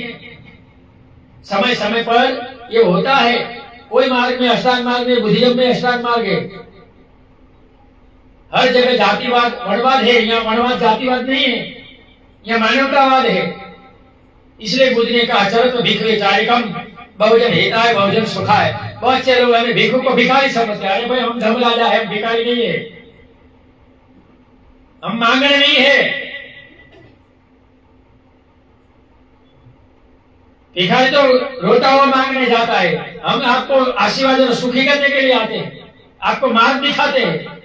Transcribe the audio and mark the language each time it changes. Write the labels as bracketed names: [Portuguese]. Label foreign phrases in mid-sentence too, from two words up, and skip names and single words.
[Hindi] समय समय पर ये होता है। कोई मार्ग में अष्टांग मार्ग में, बुद्धिज्म में अष्टांग मार्ग है। हर जगह जातिवाद वर्णवाद है, यहाँ वर्णवाद जातिवाद नहीं है, यहाँ मानवतावाद है। इसलिए बुद्ध ने कहा [Pali] चलो तो भिक्षु चारिकम, बहुजन हिताय बहुजन सुखाय। [Hindi] बहुत से लोग हमें भिक्षु को भिखारी समझते हैं। अरे भाई हम धर्म राजा है, हम भिखारी नहीं है, हम मांगने नहीं है। भिखारी तो रोता हुआ मांगने जाता है, हम आपको आशीर्वाद और सुखी करने के लिए आते हैं, आपको मार्ग दिखाते हैं।